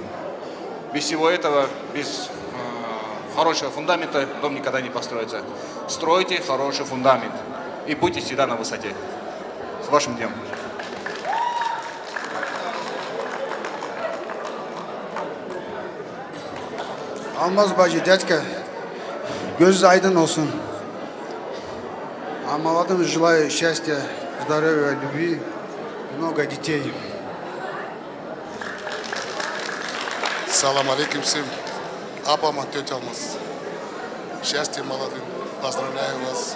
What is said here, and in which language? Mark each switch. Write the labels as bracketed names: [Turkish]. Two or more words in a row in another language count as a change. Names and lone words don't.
[Russian] Без всего этого, без хорошего фундамента дом никогда не построится. Стройте хороший фундамент и будьте всегда на высоте. С вашим днем. Алмаз бажи, дядька, [Azerbaijani] göz aydın olsun. [Russian] А молодым желаю счастья, здоровья, любви, много детей. [Arabic] سلام عليكم [Russian] всем. Апама, тетя Алмаз. Счастья молодым. Поздравляю вас.